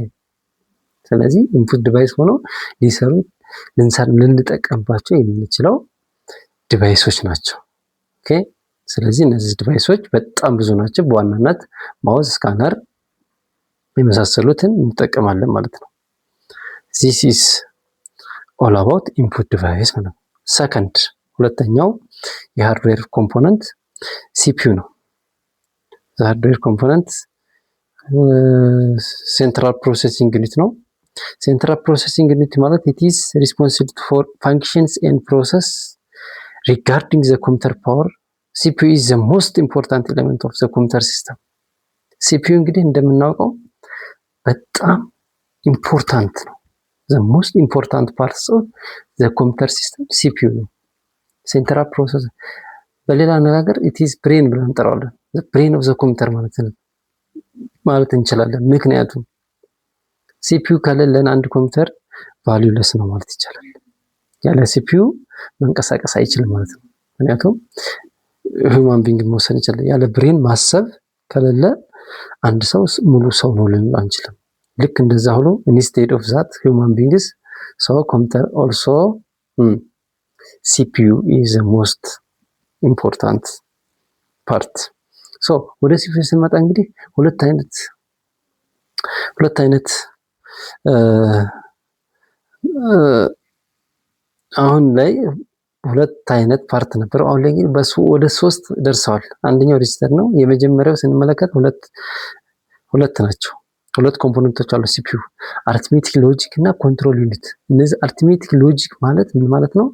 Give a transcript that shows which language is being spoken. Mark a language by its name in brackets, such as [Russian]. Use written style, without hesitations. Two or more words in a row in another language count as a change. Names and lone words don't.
[Amharic] ስለዚህ [English] input device [Amharic] ሆኖ ሊሰሩት ልንጠቀምባቸው የምንችለው ዲቫይሶች ናቸው። ኦኬ። ስለዚህ እነዚህ ዲቫይሶች በጣም ብዙ ናቸው። በዋናነት ማውዝ፣ ስካነር የመሳሰሉትን እንጠቀማለን ማለት ነው። [English] this is all about input device [Amharic] ነው። ሰከንድ ሁለተኛው የሃርድዌር ኮምፖነንት ሲፒዩ ነው። [English] hardware component central processing unit ነው። central processing unit ማለት it is responsible for functions and process regarding the computer power. CPU is the most important element of the computer system. [Amharic] CPU እንግዲህ እንደምናውቀው በጣም ኢምፖርታንት ነው። [English] the most important parts of the computer system [Amharic] CPU ነው። ሴንትራል ፕሮሰስ በሌላ አነጋገር [English] it is brain [Amharic] ብለን እንጠራዋለን። [English] the brain of the computer [Amharic] ማለት እንችላለን። ምክንያቱም CPU ከሌለን አንድ ኮምፒውተር ቫልዩለስ ነው ማለት ይቻላል። ያለ CPU መንቀሳቀስ አይችልም ማለት ነው። ምክንያቱም [English] human being [Amharic] መውሰድ ይችላል። ያለ ብሬን ማሰብ ከሌለ አንድ ሰው ሙሉ ሰው ነው ልንል አንችልም። ልክ እንደዛ ሁሉ [English] instead of that human beings so computer also CPU is the most important part. [Amharic] ሶ ወደ CPU ስንመጣ እንግዲህ ሁለት አይነት አሁን ላይ ሁለት አይነት ፓርት ነበር። አሁን ላይ ግን ወደ 3 ደርሰዋል። አንደኛው ሬጂስተር ነው። የመጀመሪያው ስንመለከት ሁለት ናቸው። ሁለት ኮምፖነንቶች አሉ ሲፒዩ፣ [English] arithmetic logic [Amharic] እና [English] control unit። [Amharic] እነዚህ [English] arithmetic logic [Amharic] ማለት ምን ማለት ነው?